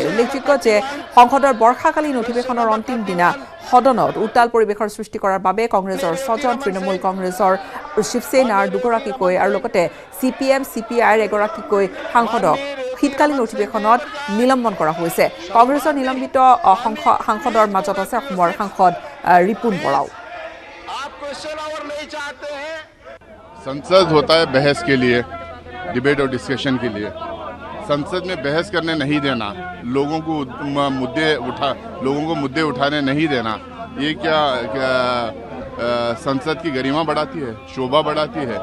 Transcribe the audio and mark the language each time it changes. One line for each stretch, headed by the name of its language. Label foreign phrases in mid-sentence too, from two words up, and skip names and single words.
Assamese: উল্লেখযোগ্য যে সংসদৰ বৰ্ষাকালীন অধিৱেশনৰ অন্তিম দিনা সদনত উত্তাল পৰিৱেশৰ সৃষ্টি কৰাৰ বাবে কংগ্ৰেছৰ 6জন, তৃণমূল কংগ্ৰেছৰ শিৱসেনাৰ 2গৰাকীকৈ আৰু লগতে CPM, CPIৰ 1গৰাকীকৈ সাংসদক শীতকালীন অধিৱেশনত নিলম্বন কৰা হৈছে। কংগ্ৰেছৰ নিলম্বিত সাংসদৰ মাজত আছে অসমৰ সাংসদ ৰিপুন বৰাও।
Hindi: संसद होता है बहस के लिए, डिबेट और डिस्कशन के लिए। संसद में बहस करने नहीं देना, लोगों को मुद्दे उठाने नहीं देना, ये क्या संसद की गरिमा बढ़ाती है, शोभा बढ़ाती है?